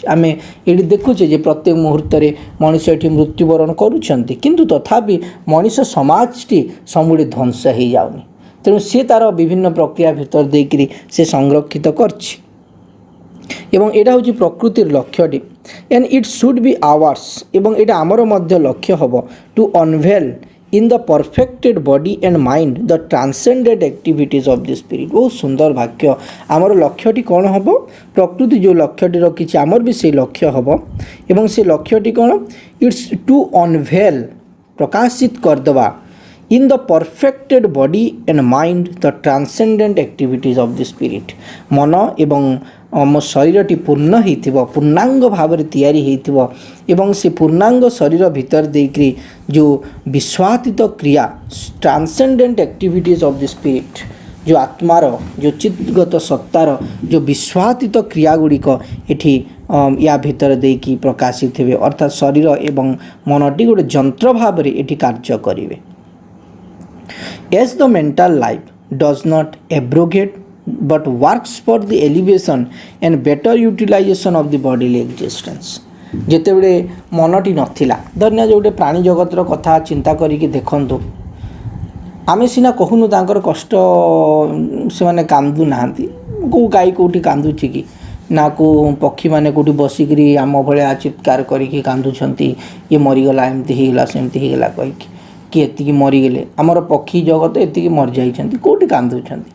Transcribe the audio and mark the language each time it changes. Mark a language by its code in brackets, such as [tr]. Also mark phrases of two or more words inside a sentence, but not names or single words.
[or] ଆମେ ଏଠି ଦେଖୁଛେ ଯେ ପ୍ରତ୍ୟେକ ମୁହୂର୍ତ୍ତରେ ମଣିଷ ଏଠି ମୃତ୍ୟୁବରଣ କରୁଛନ୍ତି, କିନ୍ତୁ ତଥାପି ମଣିଷ ସମାଜଟି ସମୁଳେ ଧ୍ୱଂସ ହେଇଯାଉନି। ତେଣୁ ସେ ତା'ର ବିଭିନ୍ନ ପ୍ରକ୍ରିୟା ଭିତରେ ଦେଇକରି ସେ ସଂରକ୍ଷିତ କରିଛି ଏବଂ ଏଇଟା ହେଉଛି ପ୍ରକୃତିର ଲକ୍ଷ୍ୟଟି। [en] and it should be ours, [or] ଏବଂ ଏଇଟା ଆମର ମଧ୍ୟ ଲକ୍ଷ୍ୟ ହେବ [en] to unveil in the perfected body and mind the transcendent activities of the spirit। [or] ବହୁତ ସୁନ୍ଦର ବାକ୍ୟ। ଆମର ଲକ୍ଷ୍ୟଟି କ'ଣ ହେବ? ପ୍ରକୃତି ଯେଉଁ ଲକ୍ଷ୍ୟଟି ରଖିଛି ଆମର ବି ସେଇ ଲକ୍ଷ୍ୟ ହେବ ଏବଂ ସେ ଲକ୍ଷ୍ୟଟି କ'ଣ? [en] it's to unveil, [or] ପ୍ରକାଶିତ କରିଦେବା [en] in the perfected body and mind the transcendent activities of the spirit। [or] ମନ ଏବଂ ଆମ ଶରୀରଟି ପୂର୍ଣ୍ଣ ହେଇଥିବ, ପୂର୍ଣ୍ଣାଙ୍ଗ ଭାବରେ ତିଆରି ହେଇଥିବ ଏବଂ ସେ ପୂର୍ଣ୍ଣାଙ୍ଗ ଶରୀର ଭିତରେ ଦେଇକରି ଯେଉଁ ବିଶ୍ୱାତୀତ କ୍ରିୟା [en] transcendent activities of the spirit, [or] ଯେଉଁ ଆତ୍ମାର ଯେଉଁ ଚିତ୍ଗତ ସତ୍ତାର ଯେଉଁ ବିଶ୍ୱାତୀତ କ୍ରିୟା ଗୁଡ଼ିକ ଏଠି ୟା ଭିତରେ ଦେଇକି ପ୍ରକାଶିତ ହେବେ, ଅର୍ଥାତ୍ ଶରୀର ଏବଂ ମନଟି ଗୋଟେ ଯନ୍ତ୍ର ଭାବରେ ଏଠି କାର୍ଯ୍ୟ କରିବେ। [en] As the mental life does not abrogate but works for the elevation and better utilization of the bodily existence। [or] ଯେତେବେଳେ ମନଟି ନଥିଲା, ଧନ୍ୟ ଗୋଟେ ପ୍ରାଣୀ ଜଗତର କଥା ଚିନ୍ତା କରିକି ଦେଖନ୍ତୁ, ଆମେ ସିନା କହୁନୁ ତାଙ୍କର କଷ୍ଟ, ସେମାନେ କାନ୍ଦୁ ନାହାନ୍ତି, କେଉଁ ଗାଈ କେଉଁଠି କାନ୍ଦୁଛି କି ନା, କେଉଁ ପକ୍ଷୀମାନେ କେଉଁଠି ବସିକିରି ଆମ ଭଳିଆ ଚିତ୍କାର କରିକି କାନ୍ଦୁଛନ୍ତି, ଇଏ ମରିଗଲା, ଏମିତି ହେଇଗଲା, ସେମିତି ହେଇଗଲା କହିକି, କି ଏତିକି ମରିଗଲେ, ଆମର ପକ୍ଷୀ ଜଗତ ଏତିକି ମରିଯାଇଛନ୍ତି, କେଉଁଠି କାନ୍ଦୁଛନ୍ତି।